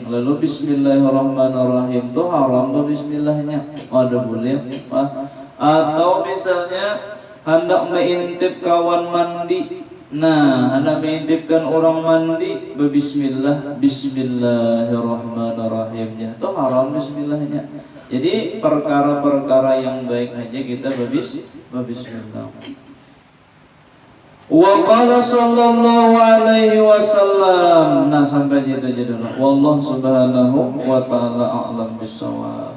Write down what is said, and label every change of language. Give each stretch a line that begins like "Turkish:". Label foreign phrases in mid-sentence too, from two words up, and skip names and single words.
Indonesian: Lalu bismillahirrahmanirrahim itu haram bismillahnya, ada boleh. Atau misalnya hendak mengintip kawan mandi, hendak mengintipkan orang mandi berbismillah, bismillahirrahmanirrahimnya itu haram bismillahnya. Jadi perkara-perkara yang baik aja kita berbismillah.
Arabic: وقال صلى الله عليه وسلم.
Indonesian: Nah sampai situ aja dulu.
Arabic: والله سبحانه وتعالى أعلم بالصواب.